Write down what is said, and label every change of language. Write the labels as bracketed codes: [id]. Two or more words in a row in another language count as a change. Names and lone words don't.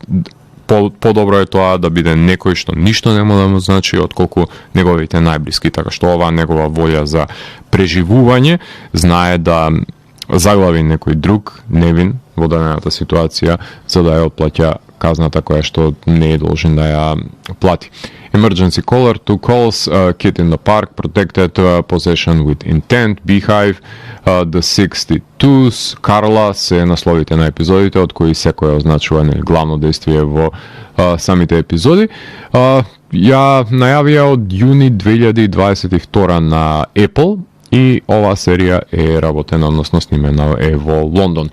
[mk] Подобро е тоа да биде некој што ништо нема да му значи отколку неговите најблиски, така што оваа негова волја за преживување знае да заглави некој друг невин во дадената ситуација за да ја отплаќа казната која што не е должен да ја плати. Emergency caller, 2 calls, kid in the park, protected, possession with intent, Beehive, The 62s, Carla се насловите на епизодите, од кои секој означува главно действие во самите епизоди. Ја најавија од јуни 2022 на Apple и оваа серија е работена, односно снимена е во Лондон.